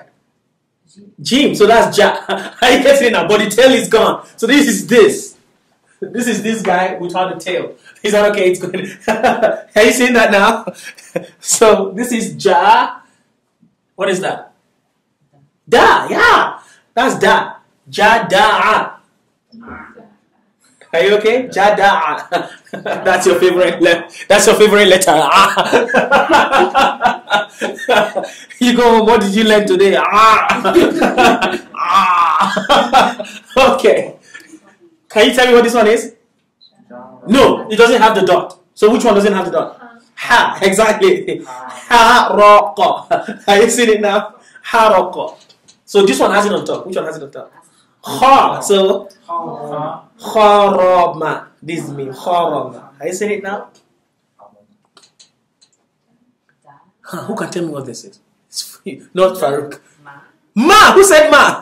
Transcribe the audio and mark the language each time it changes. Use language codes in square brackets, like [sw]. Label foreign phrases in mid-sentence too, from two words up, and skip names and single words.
[en] Jim. So that's ja. How you get it now? But the tail is gone. So this is this. This is this guy without the tail. Is that okay? It's good. Are you seeing that now? So this is ja. What is that? Da. Yeah. That's da. Ja da'a. Are you okay? Ja da'a. That's your favorite letter. That's your favorite letter. You go, what did you learn today? Okay. Can you tell me what this one is? No, it doesn't have the dot. So which one doesn't have the dot? Ha, exactly. Ha-ra-qa. Are you seeing it now? Ha-ra-qa. So this one has it on top. Which one has it on top? Ha. So kharama. This is me. Kharama. Are you seeing it now? Who can tell me what this is? It's free. Not Farouk. Ma. Who said ma?